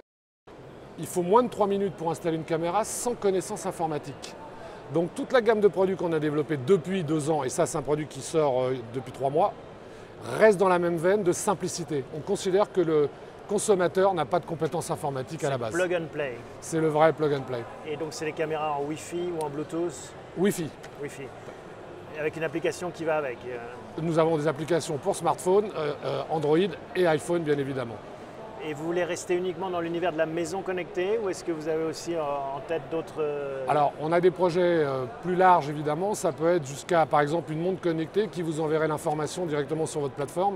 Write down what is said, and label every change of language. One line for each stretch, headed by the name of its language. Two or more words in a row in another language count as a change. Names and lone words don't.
French: Il faut moins de 3 minutes pour installer une caméra sans connaissance informatique. Donc toute la gamme de produits qu'on a développée depuis 2 ans, et ça c'est un produit qui sort depuis 3 mois, reste dans la même veine de simplicité. On considère que le consommateur n'a pas de compétences informatiques à la base. C'est
English: plug and play.
French: C'est le vrai
English: plug and play.
French: Et donc c'est les caméras en Wi-Fi ou en Bluetooth? Wi-Fi. Wi-Fi. Avec une application qui va avec? Nous avons des applications pour smartphone, Android et iPhone bien évidemment. Et vous voulez rester uniquement dans l'univers de la maison connectée ou est-ce que vous avez aussi en tête d'autres... Alors, on a des projets plus larges évidemment. Ça peut être jusqu'à, par exemple, une montre connectée qui vous enverrait l'information directement sur votre plateforme.